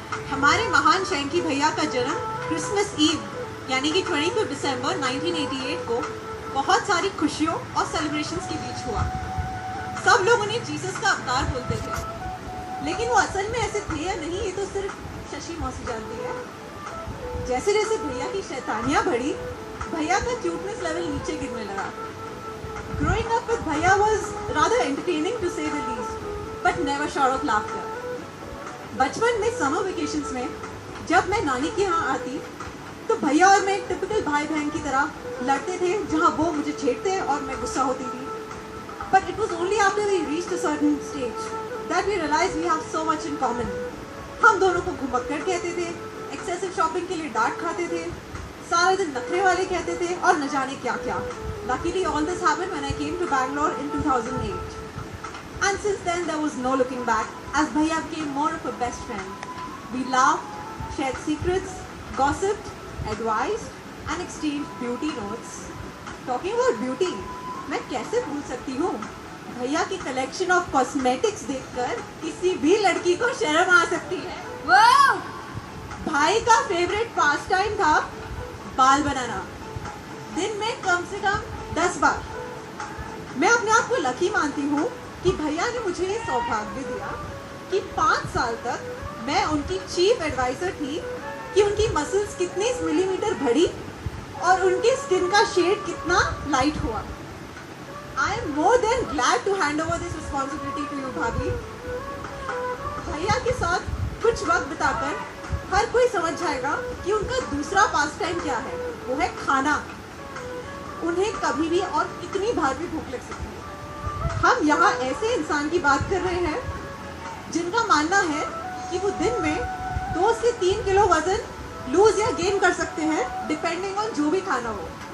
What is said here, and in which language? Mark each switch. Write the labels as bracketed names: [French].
[Hindi] हमारे महान शैंकी भैया का जन्म क्रिसमस ईव यानी कि 25 दिसंबर 1988 को बहुत सारी खुशियों और सेलिब्रेशंस के बीच हुआ। सब लोग उन्हें जीसस का अवतार बोलते थे, लेकिन वो असल में ऐसे थे या नहीं ये तो सिर्फ शशि मौसी जानती है। जैसे जैसे भैया की शैतानियाँ बढ़ी, भैया का क्यूटनेस लेवल नीचे गिरने लगा। [English] Growing up with भैया was rather entertaining to say the least, but never short of laughter. [Hindi] बचपन में समर वेकेशंस में जब मैं नानी के यहाँ आती तो भैया और मैं एक टिपिकल भाई बहन की तरह लड़ते थे, जहाँ वो मुझे छेड़ते और मैं गुस्सा होती थी। [English] But it was only after we reached a certain stage that we realized we have so much in common. [Hindi] हम दोनों को घुमक्कड़ कहते थे, एक्सेसिव शॉपिंग के लिए डांट खाते थे, सारे दिन नखरे वाले कहते थे और न जाने क्या क्या। [English] Luckily all this happened when I came to Bangalore in 2008. And since then there was no looking back as Bhaiya became more of a best friend. We laughed, shared secrets, gossiped, advised and exchanged beauty notes. Talking about beauty, [Hindi] मैं कैसे भूल सकती हूँ भैया की collection of cosmetics देखकर किसी भी लड़की को शर्म आ सकती है। वाह! भाई का फेवरेट पास टाइम था बाल बनाना, दिन में कम से कम 10 बार। मैं अपने आप को लकी मानती हूँ कि भैया ने मुझे ये सौभाग्य दिया कि 5 साल तक मैं उनकी चीफ एडवाइजर थी कि उनकी मसल्स कितने मिलीमीटर बढ़ी और उनके स्किन का शेड कितना लाइट हुआ। [English] I am more than glad to hand over this responsibility to you, भाभी। [Hindi] भैया के साथ कुछ वक्त बिताकर हर कोई समझ जाएगा कि उनका दूसरा पास टाइम क्या है, वो है खाना। उन्हें कभी भी और कितनी बार भी भूख लग सकती है। हम यहाँ ऐसे इंसान की बात कर रहे हैं जिनका मानना है कि वो दिन में 2 से 3 किलो वजन लूज या गेन कर सकते हैं डिपेंडिंग ऑन जो भी खाना हो।